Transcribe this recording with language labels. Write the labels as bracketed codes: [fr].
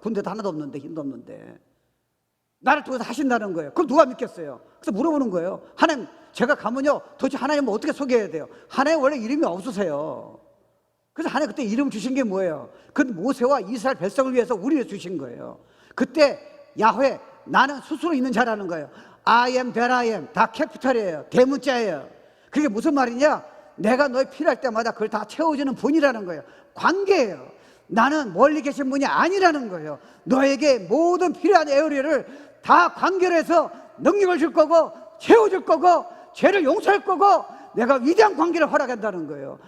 [ko] 군대도 하나도 없는데, 힘도 없는데. 나를 통해서 하신다는 거예요. 그럼 누가 믿겠어요? 그래서 물어보는 거예요. 하나님, 제가 가면요 도대체 하나님을 어떻게 소개해야 돼요? 하나님 원래 이름이 없으세요. 그래서 하나님 그때 이름 주신 게 뭐예요? 그 모세와 이스라엘 백성을 위해서 우리를 주신 거예요. 그때 야훼, 나는 스스로 있는 자라는 거예요. [en] I am that I am, [ko] 다 캐피탈이에요. 대문자예요. 그게 무슨 말이냐? 내가 너희 필요할 때마다 그걸 다 채워주는 분이라는 거예요. 관계예요. 나는 멀리 계신 분이 아니라는 거예요. 너에게 모든 필요한 에어리를 다 관계해서 능력을 줄 거고 채워줄 거고 죄를 용서할 거고 내가 위대한 관계를 허락한다는 거예요.